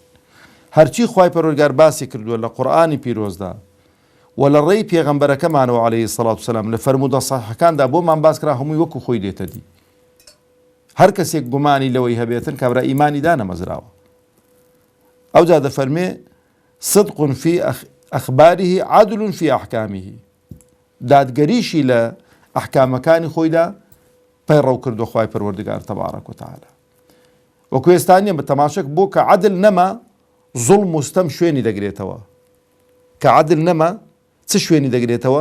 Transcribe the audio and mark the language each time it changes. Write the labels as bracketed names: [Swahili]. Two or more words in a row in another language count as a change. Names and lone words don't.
[Central Kurdish] هەرچی خوای پەروەردگار باسی کردووە لە قورئانی پیرۆزدا و لە ڕێی پێغەمبەرەکەمانەوە [Arabic] عەلەیهی سەڵات وسەلام [Central Kurdish] لە فەرموودە سەحیحەکاندا بۆمان باس کرا، هەمووی وەکو خۆی دێتە دی. هەر کەسێک گومانی لەوەی هەبێتن کابرا ئیمانی دانەمەزراوە. ئەوجا دەفەرمێ [Arabic] صدق في ئەخباره عەدل في ئەحکامه، [Central Kurdish] دادگەریشی لە ئەحکامەکانی خۆیدا پەیڕەو کردووە خوای پەروەردگار [Arabic] تەبارەک وتەعالا. [Central Kurdish] وەکو ئێستانیە بە تەماشک بۆ کە عەدل نەما زوڵم و ستەم شوێنی دەگرێتەوە، کە عەدل نەما چ شوێنی دەگرێتەوە؟